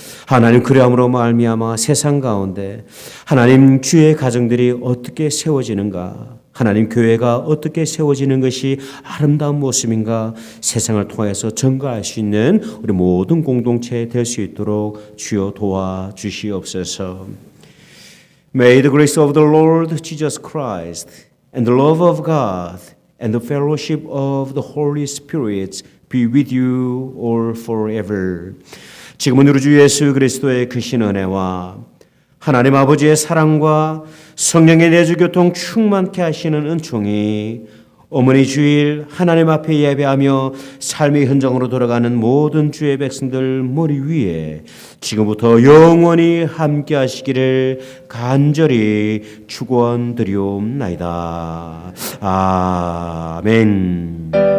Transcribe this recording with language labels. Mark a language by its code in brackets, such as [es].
[ko] 하나님, 그러함으로 말미암아 세상 가운데 하나님 주의 가정들이 어떻게 세워지는가, 하나님 교회가 어떻게 세워지는 것이 아름다운 모습인가 세상을 통해서 증거할 수 있는 우리 모든 공동체 될 수 있도록 주여 도와주시옵소서. [en] May the grace of the Lord Jesus Christ and the love of God and the fellowship of the Holy Spirit be with you all forever. [ko] 지금은 우리 주 예수 그리스도의 크신 은혜와 하나님 아버지의 사랑과 성령의 내주교통 충만케 하시는 은총이 어머니 주일 하나님 앞에 예배하며 삶의 현장으로 돌아가는 모든 주의 백성들 머리 위에 지금부터 영원히 함께 하시기를 간절히 축원드리옵나이다. 아멘.